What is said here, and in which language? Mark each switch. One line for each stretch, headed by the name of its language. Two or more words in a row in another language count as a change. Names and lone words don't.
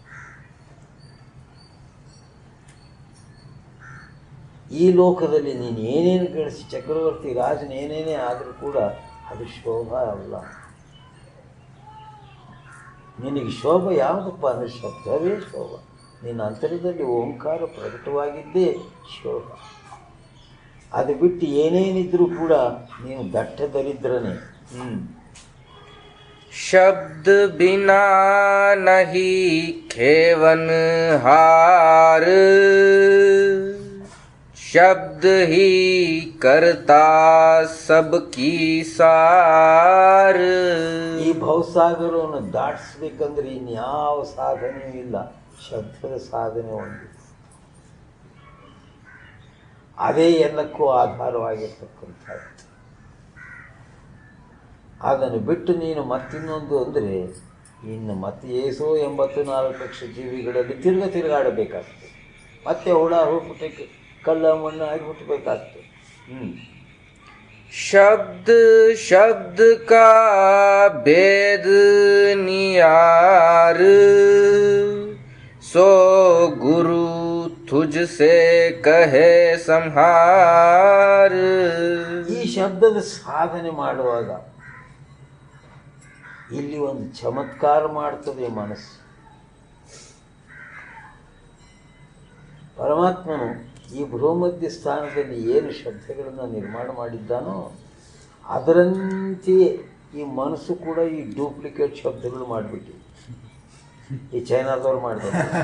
Kannada: ಈ ಲೋಕದಲ್ಲಿ ನೀನು ಏನೇನು ಗಳಿಸಿ ಚಕ್ರವರ್ತಿ ರಾಜನ ಏನೇನೇ ಆದರೂ ಕೂಡ ಅದು ಶೋಭ ಅಲ್ಲ. ನಿನಗೆ ಶೋಭ ಯಾವುದಪ್ಪ ಅಂದರೆ ಶಬ್ದವೇ ಶೋಭ. ನಿನ್ನ ಅಂತರದಲ್ಲಿ ಓಂಕಾರ ಪ್ರಕಟವಾಗಿದ್ದೇ ಶೋಭ. ಅದು ಬಿಟ್ಟು ಏನೇನಿದ್ರೂ ಕೂಡ ನೀನು ದಟ್ಟ ದರಿದ್ರನೇ.
Hindi: शब्द बिना नहीं खेवन हार, शब्द ही करता सबकी सार.
Kannada: ಈ ಭವಸಾಗರವನ್ನು ದಾಟಿಸ್ಬೇಕಂದ್ರೆ ಇನ್ಯಾವ ಸಾಧನೆಯೂ ಇಲ್ಲ, ಶಬ್ದದ ಸಾಧನೆ ಒಂದು. ಅದೇ ಎಲ್ಲಕ್ಕೂ ಆಧಾರವಾಗಿರ್ತಕ್ಕಂಥದ್ದು. ಅದನ್ನು ಬಿಟ್ಟು ನೀನು ಮತ್ತಿನ್ನೊಂದು ಅಂದರೆ ಇನ್ನು ಮತ್ತೆ ಏಸೋ 84 ಲಕ್ಷ ಜೀವಿಗಳಲ್ಲಿ ತಿರುಗಾಡಬೇಕಾಗ್ತದೆ. ಮತ್ತೆ ಹುಳ ಹುಟ್ಟಕ್ಕೆ ಕಳ್ಳ ಮಣ್ಣು ಆಗಿ ಹುಟ್ಟಬೇಕಾಗ್ತದೆ.
Hindi: शब्द शब्द का भेद नियार, सो गुरु तुझसे कहे संहार.
Kannada: ಈ ಶಬ್ದದ ಸಾಧನೆ ಮಾಡುವಾಗ ಇಲ್ಲಿ ಒಂದು ಚಮತ್ಕಾರ ಮಾಡ್ತದೆ ಮನಸ್ಸು. ಪರಮಾತ್ಮನು ಈ ಭೂಮಧ್ಯ ಸ್ಥಾನದಲ್ಲಿ ಏನು ಶಬ್ದಗಳನ್ನು ನಿರ್ಮಾಣ ಮಾಡಿದ್ದಾನೋ ಅದರಂತೆಯೇ ಈ ಮನಸ್ಸು ಕೂಡ ಈ ಡೂಪ್ಲಿಕೇಟ್ ಶಬ್ದಗಳು ಮಾಡಿಬಿಟ್ಟು ಈ ಚೈನಾದವ್ರು ಮಾಡಿದ್ದಾರೆ.